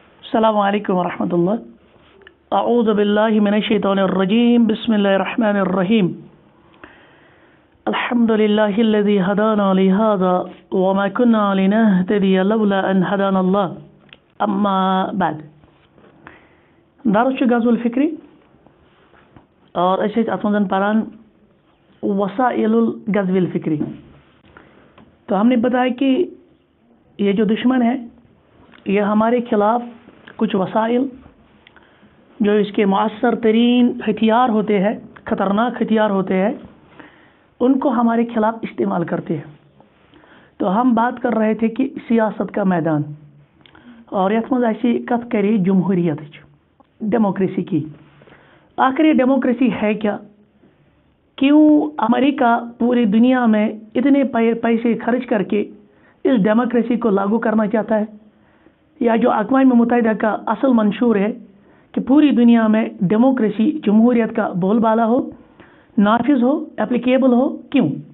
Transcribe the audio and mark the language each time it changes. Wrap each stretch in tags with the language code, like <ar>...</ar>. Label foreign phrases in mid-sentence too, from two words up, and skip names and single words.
<ar>السلام عليكم ورحمة الله. أعوذ بالله من الشيطان الرجيم. بسم الله الرحمن الرحيم. الحمد لله الذي هدانا لهذا وما كنا لنهتدي لولا أن هدانا الله. أما بعد. دارس الغزو الفكري</ar> <ks>اور اَسۍ اَتھ منٛدن پران</ks> <ar>وسائل الغزو الفكري.</ar> <ur>تو ہم نے بتایا کہ یہ جو دشمن ہے یہ ہمارے خلاف کچھ وسائل جو اس کے مؤثر ترین ہتھیار ہوتے ہیں، خطرناک ہتھیار ہوتے ہیں، ان کو ہمارے خلاف استعمال کرتے ہیں. تو ہم بات کر رہے تھے کہ سیاست کا میدان اور</ur> <ks>یتھ منز اَسۍ کتھ کری</ks> <ur>جمہوریت ڈیموکریسی کی. آخر یہ ڈیموکریسی ہے کیا؟ کیوں امریکہ پوری دنیا میں اتنے پیسے خرچ کر کے اس ڈیموکریسی کو لاگو کرنا چاہتا ہے? یا جو اقوام متحدہ کا اصل منشور ہے کہ پوری دنیا میں ڈیموکریسی جمہوریت کا بول بالا ہو، نافذ ہو، ایپلیکیبل ہو، کیوں?</ur>